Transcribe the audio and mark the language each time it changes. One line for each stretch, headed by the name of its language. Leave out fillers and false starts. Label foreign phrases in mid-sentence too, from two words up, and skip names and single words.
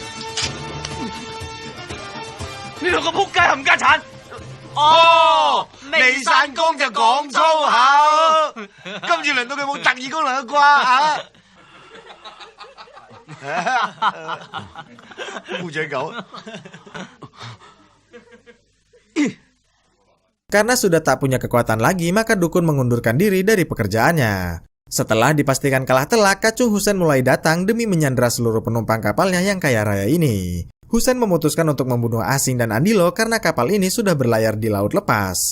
Cantonese: 呢兩個仆街冚家鏟！哦，未散工就講粗口，今次輪到佢冇特異功能嘅啩烏雀狗。
Indonesian: Karena sudah tak punya kekuatan lagi, maka dukun mengundurkan diri dari pekerjaannya. Setelah dipastikan kalah telak, Kacung Hussein mulai datang demi menyandera seluruh penumpang kapalnya yang kaya raya ini. Hussein memutuskan untuk membunuh Asing dan Andilo karena kapal ini sudah berlayar di laut lepas.